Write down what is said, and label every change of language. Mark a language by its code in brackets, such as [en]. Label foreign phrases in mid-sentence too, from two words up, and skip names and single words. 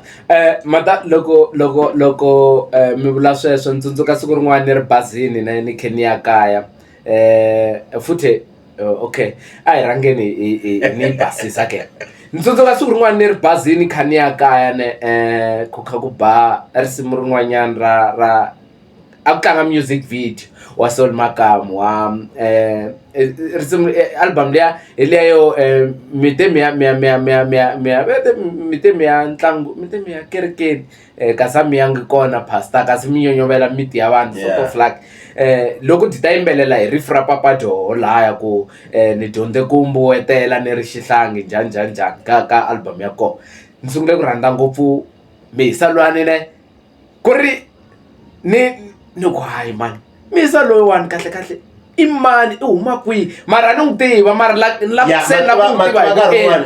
[ts] mata loko mi vula sweswo ni tsundzuka siku rin'wana ni ri bazini ni khe ni ya kaya futhi okay a hi rhangeni ni basisa ke ni tsundzuka siku rin'wana ni ri bazini kha ni ya kaya ne ku kha ku ba risimu rin'wanyana ra a ku tlanga [en] music video [ts] wa Sol Makamu wa risimu album leya hi leyo mite miya ntlangu mite miya kerekeni kasi mi yangi kona pastor kasi mi nyonyovela miti ya vanhu [en] sort of [ts] like loko ti ta yimbelela hi rifu ra Papa Joho lahaya ku ni dyondze ku mbuwetela ni ri xihlangi njhani ka album ya kona ni sungule ku rhandza ngopfu Misa lwani ne ku ri ni ku hayi mani Misa loyiwani kahle i mani i huma kwihi mara ni n'wi tiva mara la ku senda ku n'wi tiva